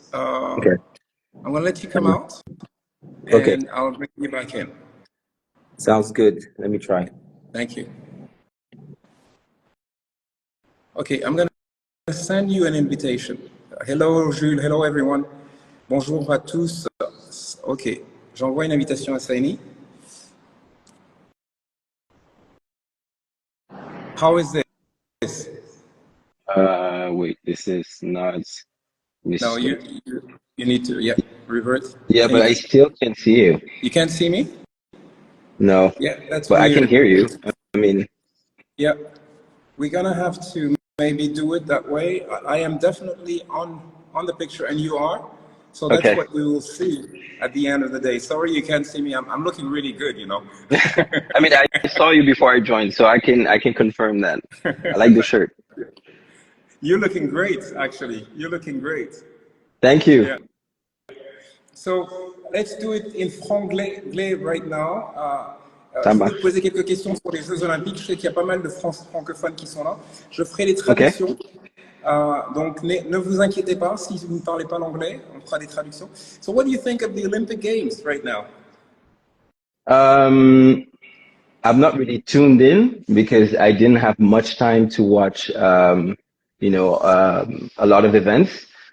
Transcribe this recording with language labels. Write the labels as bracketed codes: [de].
[en] Okay. I'm going to let you come out, and I'll bring you back in. Sounds good. Let me try. Thank you. Okay, I'm going to send you an invitation. Hello, Jules. Hello, everyone. [fr] Bonjour à tous. Ok, j'envoie une invitation à Seyni. [en] How is this? Wait, this is not. No, you need to, revert. Yeah, but I still can't see you. You can't see me? No. Yeah, that's but weird. I can hear you. I mean. Yeah, we're gonna have to maybe do it that way. I am definitely on the picture, and you are. So that's what we will see at the end of the day. Sorry you can't see me. I'm looking really good, you know. I mean, I saw you before I joined, so I can confirm that. I like the shirt. You're looking great, actually. You're looking great. Thank you. Yeah. So let's do it in franglais right now. [fr] Je vais te poser quelques questions sur les Jeux Olympiques. Je sais qu'il y a pas mal de francophones qui sont là. Je ferai les traductions. Donc ne vous inquiétez pas si vous ne parlez pas l'anglais. On fera des traductions. [en] So what do you think of the Olympic Games right now? I'm not really tuned in because I didn't have much time to watch, a lot of events.